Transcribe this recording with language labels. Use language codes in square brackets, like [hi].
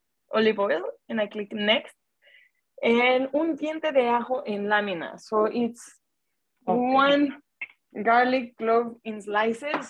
[en] olive oil, and I click next. [es] And un diente de ajo en láminas. [en] So it's one garlic clove in slices.